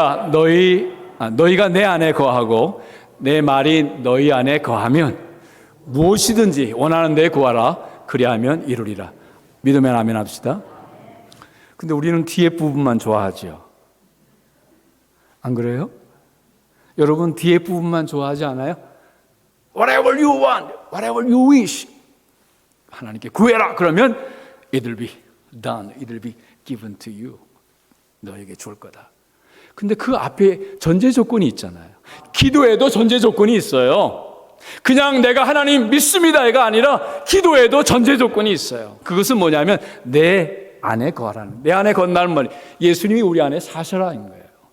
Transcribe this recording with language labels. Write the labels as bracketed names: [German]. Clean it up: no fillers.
[Korean] 너희가 내 안에 거하고 내 말이 너희 안에 거하면 무엇이든지 원하는 데 구하라. 그리하면 이루리라. 믿으면 아멘 합시다. 근데 우리는 뒤에 부분만 좋아하죠. 안 그래요? 여러분 뒤에 부분만 좋아하지 않아요? [English] Whatever you want, whatever you wish. [Korean] 하나님께 구해라. 그러면 [English] it will be done, it will be given to you. [Korean] 너에게 줄 거다. 근데 그 앞에 전제 조건이 있잖아요. 기도에도 전제 조건이 있어요. 그냥 내가 하나님 믿습니다가 아니라 기도에도 전제 조건이 있어요. 그것은 뭐냐면 내 안에 거하라는, 내 안에 건다는 말, 예수님이 우리 안에 사셔라인 거예요.